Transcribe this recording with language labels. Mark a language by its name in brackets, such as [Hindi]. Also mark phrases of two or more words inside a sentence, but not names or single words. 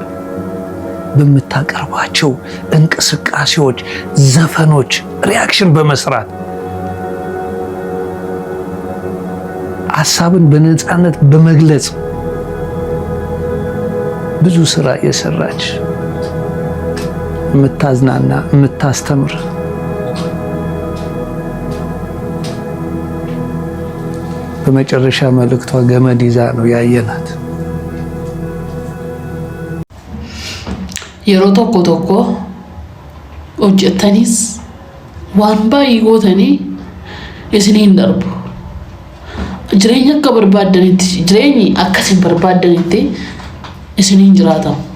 [Amharic] በምታቀርባቸው እንቅስቃሴዎች፣ ዘፈኖች ሪያክሽን በመስራት ሐሳብን በነፃነት በመግለጽ ብዙ ስራ የሰራች የምታዝናና የምታስተምር በመጨረሻ መልእክቷ ገመድ ይዛ ነው ያየናት። [Oromo] yeroo tokko hojjettanis waan baay'ee gootanii isiniin darbu. Jireenya akka barbaadanitti jireenyi akkasiin barbaadanitti isiniin jiraatamu.